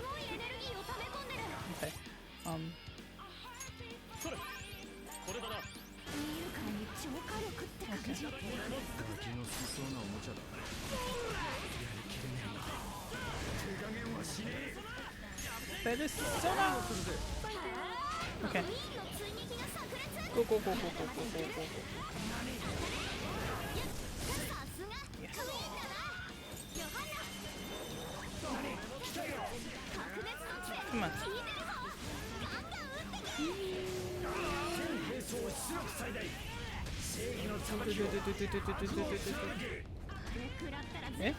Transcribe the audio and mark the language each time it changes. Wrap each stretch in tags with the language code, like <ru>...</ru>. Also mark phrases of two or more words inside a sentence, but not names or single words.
<en>Okay. Persona. Okay. Go, go, go, go, go, go, go, go, go. Yes. Come on. Eh?</en>